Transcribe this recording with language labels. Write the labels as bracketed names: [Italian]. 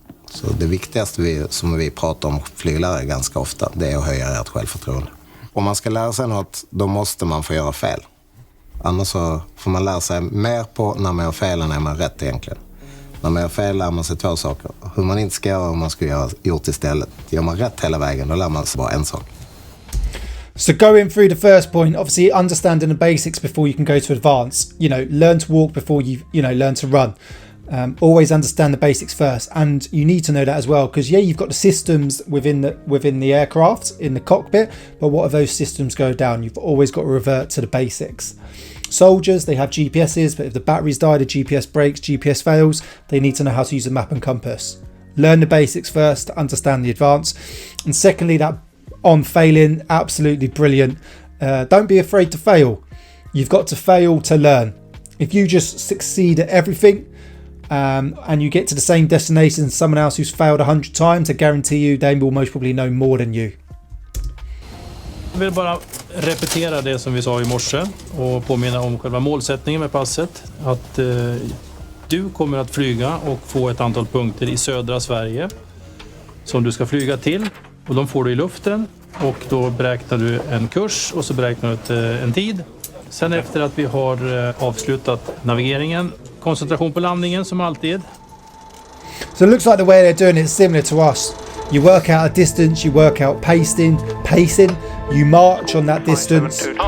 [Swedish] Så det viktigaste som vi pratar om flyglärare ganska ofta, det är att höja ert självförtroende. Om man ska lära sig något, då måste man få göra fel. Annars så får man lära sig mer på när man gör fel än när man rätt egentligen. När man gör fel lär man sig två saker. Hur man inte ska göra och hur man ska göra gjort istället. Gör man rätt hela vägen, då lär man sig bara en sak. [English] So going through the first point, obviously understanding the basics before you can go to advance. Learn to walk before you learn to run. Always understand the basics first, and you need to know that as well, because you've got the systems within the aircraft in the cockpit, but what if those systems go down? You've always got to revert to the basics. Soldiers, they have GPSs, but if the batteries die, the GPS breaks, GPS fails, they need to know how to use a map and compass. Learn the basics first, understand the advance. And secondly, that on failing, absolutely brilliant. Don't be afraid to fail. You've got to fail to learn. If you just succeed at everything, and you get to the same destination as someone else who's failed 100 times, I guarantee you they will most probably know more than you. [Swedish] Jag vill bara repetera det som vi sa i morse och påminna om själva målsättningen med passet. Att du kommer att flyga och få ett antal punkter i södra Sverige som du ska flyga till, och de får du i luften, och då beräknar du en kurs och så beräknar du en tid. Sen efter att vi har avslutat navigeringen, koncentration på landningen som alltid. [English] So it looks like the way they're doing it is similar to us. You work out a distance, you work out pacing, you march on that distance.